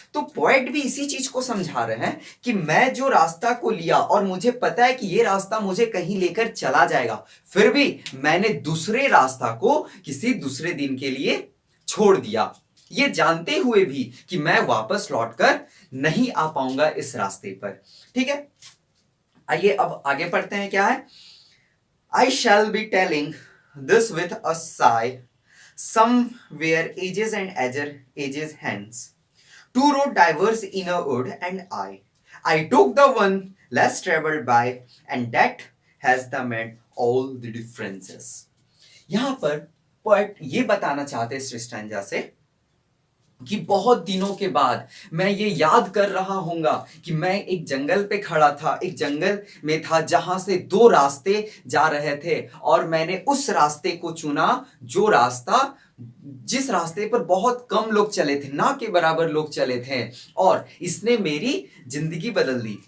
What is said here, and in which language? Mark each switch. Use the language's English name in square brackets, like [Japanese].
[Hindi] तो पोएट भी इसी चीज को समझा रहे हैं कि मैं जो रास्ता को लिया और मुझे पता है कि ये रास्ता मुझे कहीं लेकर चला जाएगा, फिर भी मैंने दूसरे रास्ता को किसी दूसरे दिन के लिए छोड़ दिया, ये जानते हुए भी कि मैं वापस लौटकर नहीं आ पाऊंगा इस रास्ते पर। ठीक है, आइए अब आगे पढ़ते हैं। क्या है? [English] I shall be telling this with a sigh, somewhere ages and ages hence. Two road diverse in a wood, and I took the one less traveled by, and that has the made all the differences. [Hindi] यहां पर poet ये बताना चाहते हैं इस stanza से कि बहुत दिनों के बाद मैं ये याद कर रहा हूंगा कि मैं एक जंगल पे खड़ा था, एक जंगल में था जहां से दो रास्ते जा रहे थे और मैंने उस रास्ते को चुना जो रास्ता जिस रास्ते पर बहुत कम लोग चले थे, ना के बराबर लोग चले थे, और इसने मेरी जिंदगी बदल दी।